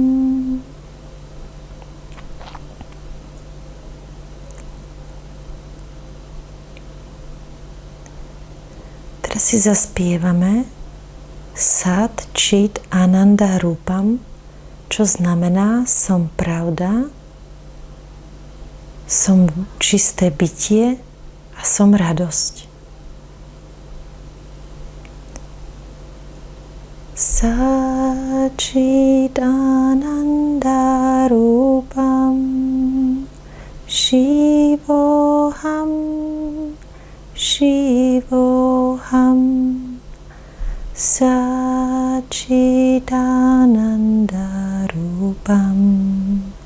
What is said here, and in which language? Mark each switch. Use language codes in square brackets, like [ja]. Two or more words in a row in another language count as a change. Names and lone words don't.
[sk] Teraz si zaspievame [sa] सत् चित् आनन्द रूपम्, [sk] čo znamená som pravda, som čisté bytie a som radosť. [sa] सत् चित् आनन्द रूपम् शिवोऽहम्, शिवोऽहम्, सच्चिदानन्द रूपम्